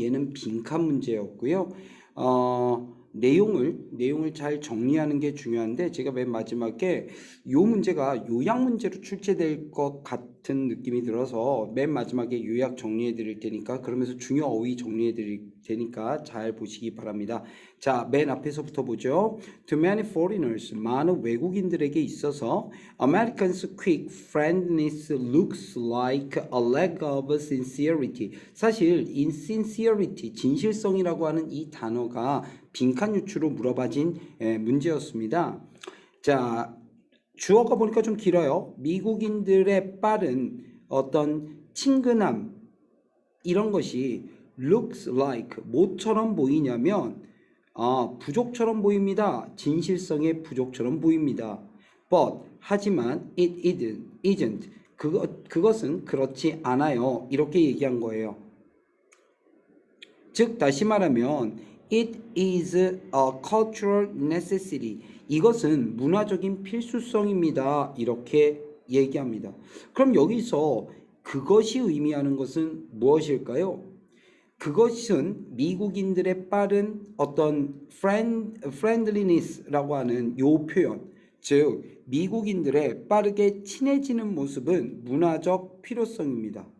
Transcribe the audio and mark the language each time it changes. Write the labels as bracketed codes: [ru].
[ko] 얘는 빈칸 문제였고요. 내용을 잘 정리하는 게 중요한데, 제가 맨 마지막에 이 문제가 요약 문제로 출제될 것 같은 느낌이 들어서 맨 마지막에 요약 정리해 드릴 테니까, 그러면서 중요 어휘 정리해 드릴 테니까 잘 보시기 바랍니다. 자, 맨 앞에서부터 보죠. [en] To many foreigners, [ko] 많은 외국인들에게 있어서 [en] Americans' quick friendliness looks like a lack of sincerity. [ko] 사실 insincerity, 진실성이라고 하는 이 단어가 빈칸 유추로 물어봐진 문제였습니다. 자, 주어가 보니까 좀 길어요. 미국인들의 빠른 어떤 친근함, 이런 것이 [en] looks like [ko] 뭐처럼 보이냐면 부족처럼 보입니다. 진실성의 부족처럼 보입니다. But 하지만 [en] it isn't [ko] 그것은 그렇지 않아요. 이렇게 얘기한 거예요. 즉 다시 말하면 [en] it is a cultural necessity. [ko] 이것은 문화적인 필수성입니다. 이렇게 얘기합니다. 그럼 여기서 그것이 의미하는 것은 무엇일까요? 그것은 미국인들의 빠른 어떤 friendliness라고 하는 요 표현, 즉 미국인들의 빠르게 친해지는 모습은 문화적 필요성입니다.